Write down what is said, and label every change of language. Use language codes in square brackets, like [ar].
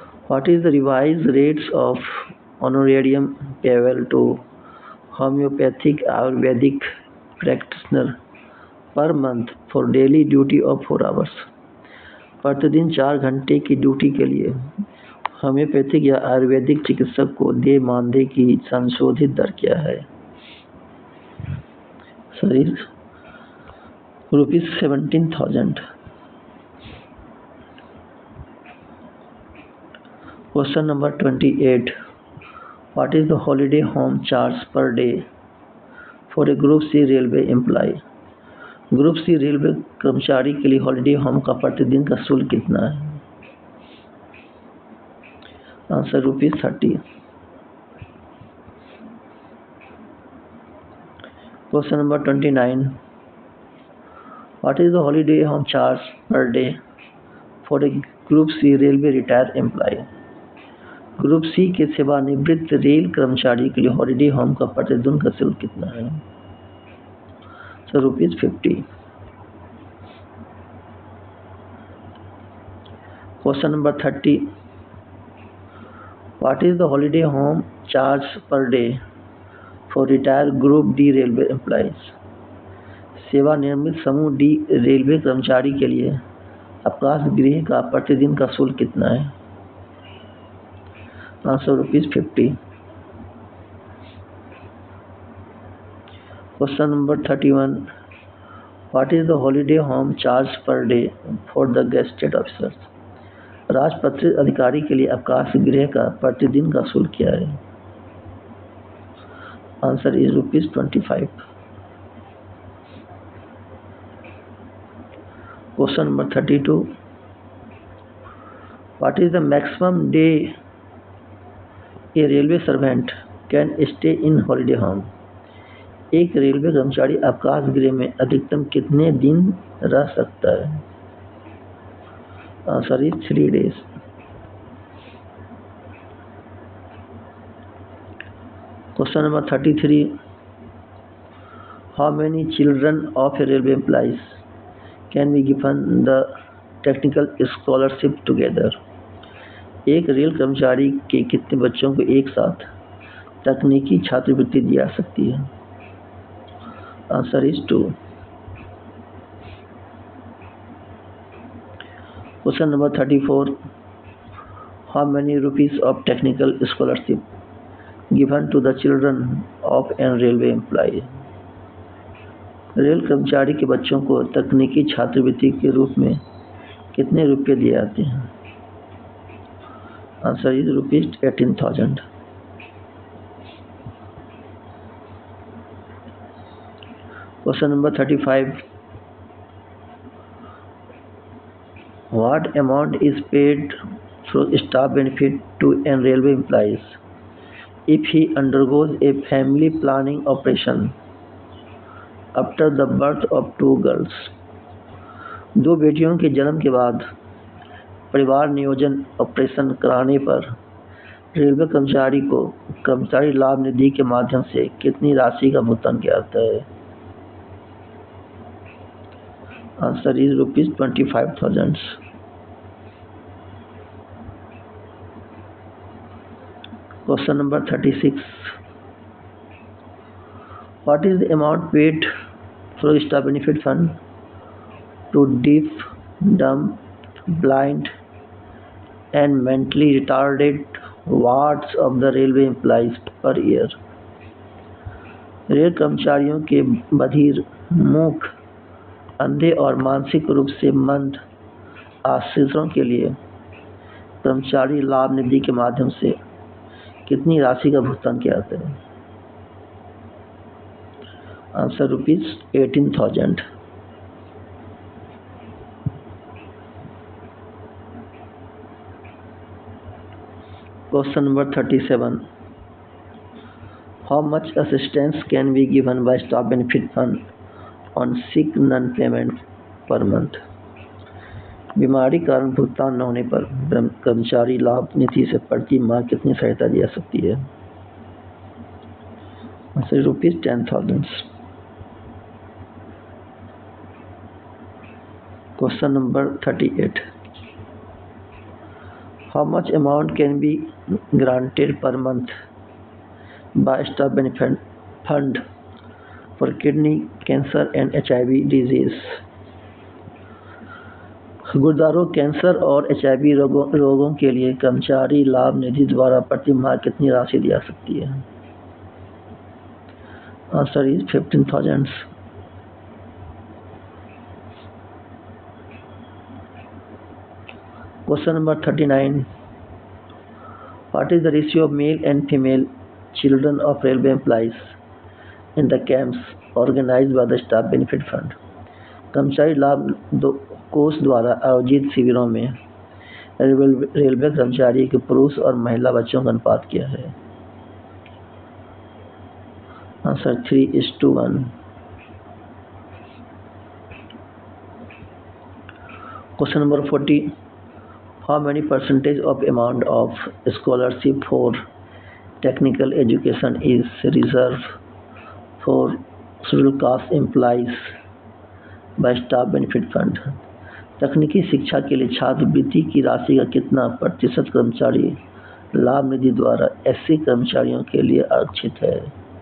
[en] What is the revised rates of honorarium payable to homeopathic Ayurvedic practitioner per month for daily duty of 4 hours? [hi] प्रतिदिन 4 घंटे की duty के लिए homeopathic या आयुर्वेदिक चिकित्सक को देय मानदेय की संशोधित दर क्या है? [en] Sir, ₹17,000. Question number 28. What is the holiday home charge per day for a Group C railway employee? [hi] Group C railway कर्मचारी के लिए हॉलिडे होम का प्रतिदिन का शुल्क कितना है? [en] Answer ₹30. Question number 29. What is the holiday home charge per day for a Group C railway retired employee? [hi] Group C के सेवानिवृत्त रेल कर्मचारी के लिए हॉलिडे होम का प्रतिदिन का शुल्क कितना है? [en] Sir, ₹50. Question number 30. What is the holiday home charge per day for retired Group D railway employees? [hi] सेवानिवृत्त समूह डी रेलवे कर्मचारी के लिए अवकाश गृह का प्रतिदिन का शुल्क कितना है? [en] Answer ₹50. Question number 31. What is the holiday home charge per day for the gazetted officers? [hi] राजपत्रित अधिकारी के लिए अवकाश गृह का प्रतिदिन का शुल्क क्या है? [en] Answer is ₹25. Question number 32. What is the maximum day a railway servant can stay in holiday home? [hi] एक रेलवे कर्मचारी अवकाश गृह में अधिकतम कितने दिन रह सकता है? [en] Answer is 3 days. Question number 33. How many children of a railway employees can be given the technical scholarship together? [hi] एक रेल कर्मचारी के कितने बच्चों को एक साथ तकनीकी छात्रवृत्ति दी जा सकती है? [en] Answer is 2. Question number 34. How many rupees of technical scholarship given to the children of a railway employee? [hi] Rail कर्मचारी के बच्चों को तकनीकी छात्रवृत्ति के रूप में कितने रुपये दिए जाते हैं? [en] Answer is ₹18,000. Question number 35. What amount is paid through staff benefit to a railway employees if he undergoes a family planning operation after the birth of 2 girls? [hi] 2 बेटियों के जन्म के बाद परिवार नियोजन ऑपरेशन कराने पर रेलवे कर्मचारी को कर्मचारी लाभ निधि के माध्यम से कितनी राशि का भुगतान किया जाता है? [en] Answer is ₹25,000. Question number 36. What is the amount paid for staff benefit fund to deaf, dumb, blind and mentally retarded wards of the railway employees per year? [hi] Rail कर्मचारियों के बधिर, मूक, अंधे और मानसिक रूप से मंद आश्रितों के लिए कर्मचारी लाभ निधि के माध्यम से कितनी राशि का भुगतान किया जाता है? [en] Answer ₹18,000. Question number 37. How much assistance can be given by staff benefit fund on sick non-payment per month? [hi] बीमारी कारण भुगतान न होने पर कर्मचारी लाभ निधि से प्रति माह कितनी सहायता दी जा सकती है? [en] Answer ₹10,000. Question number 38. How much amount can be granted per month by staff benefit fund for kidney cancer and HIV disease? [hi] गुर्दारों, cancer और HIV रोगों के लिए कर्मचारी लाभ निधि द्वारा प्रति माह कितनी राशि दी जा सकती है? [en] Answer is 15,000. Question number 39. What is the ratio of male and female children of railway employees in the camps organized by the staff benefit fund? [hi] कर्मचारी लाभ कोष द्वारा आयोजित शिविरों में रेलवे कर्मचारी के पुरुष और महिला बच्चों का अनुपात क्या है? [en] Answer 3:1. Question number 40. How many percentage of amount of scholarship for technical education is reserved for scheduled caste employees by staff benefit fund? [hi] तकनीकी शिक्षा के लिए छात्रवृत्ति की राशि का कितना प्रतिशत कर्मचारी लाभ निधि द्वारा SC कर्मचारियों के लिए आरक्षित है?